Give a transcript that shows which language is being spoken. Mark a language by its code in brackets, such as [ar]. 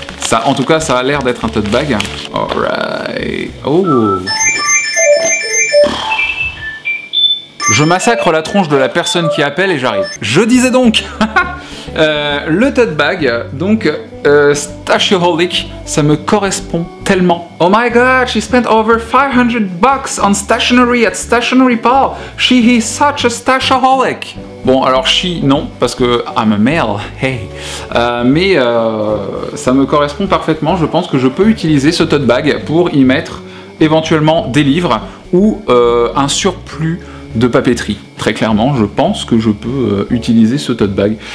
[fr] Ça, en tout cas, ça a l'air d'être un tote bag. [en] Alright. Oh. [fr] Je massacre la tronche de la personne qui appelle et j'arrive. Je disais donc le tote bag, donc Stashaholic, ça me correspond tellement. [en] Oh my god, she spent over $500 on stationery at Stationery Pal. She is such a stashaholic. [fr] Bon, alors she, non, parce que [en] I'm a male, hey. [fr] Mais ça me correspond parfaitement. Je pense que je peux utiliser ce tote bag pour y mettre éventuellement des livres ou un surplus de papeterie. Très clairement, je pense que je peux utiliser ce tote bag.